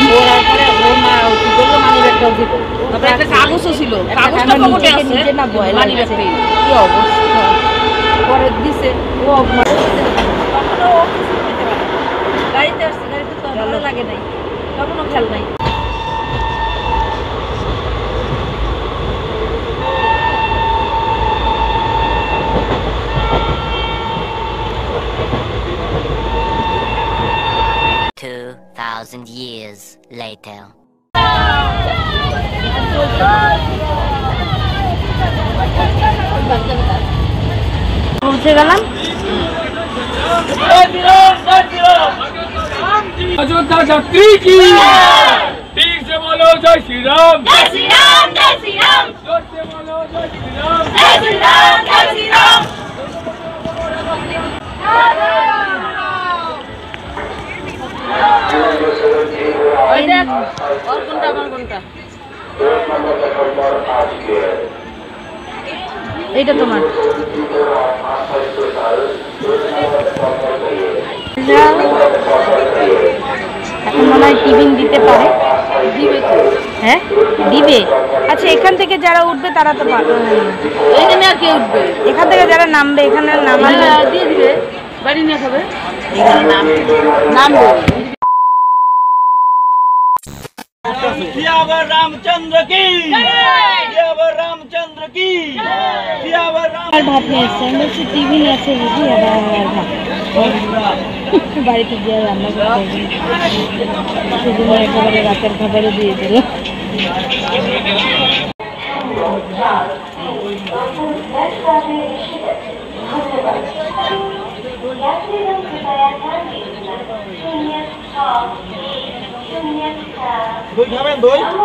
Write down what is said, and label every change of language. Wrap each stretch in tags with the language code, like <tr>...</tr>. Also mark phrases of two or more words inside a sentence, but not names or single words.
<bn>ওর পরে ওর মা কি করলো, মানি ব্যাগটাও দিত, তারপরে একটা কাগজও ছিল, কাগজটা পকেটে আছে না, মানি ব্যাগটা কি অবস্থা পরে দিছে। ও গাড়িতে আসছে, গাড়িতে তো ভালো লাগে নাই, তখনও খেয়াল নাই।</bn> <en>years later.</en> <bn>পৌঁছে গেলাম।</bn> <hi>अयोध्या यात्री की ठीक से बोलो जय श्री राम, जय श्री राम, जय श्री राम, जोर से बोलो जय श्री राम, जय श्री राम, जय श्री राम।</hi> <bn>और कोनটা আমার কোনটা? এইটা তোমার। এখন মনে হয় টিফিন দিতে পারে, দিবে তো, হ্যাঁ দিবে। আচ্ছা এখান থেকে যারা উঠবে তারা তো এখানে আর কে উঠবে, এখান থেকে যারা নামবে এখানে নামালে দিয়ে দিবে, বাড়ি নিয়ে খাবে, এখানে নামবে।</bn> <hi>सियावर रामचंद्र की जय, सियावर रामचंद्र की जय, सियावर राम।</hi> <bn>ভাত নিয়ে এসছে, আমি বলছি টিফিন আছে রুটি আর ভাত, বাড়িতে গিয়ে রান্না করতে সেজন্য একেবারে রাতের খাবারও দিয়ে দিল। দই খাবেন? দই</bn>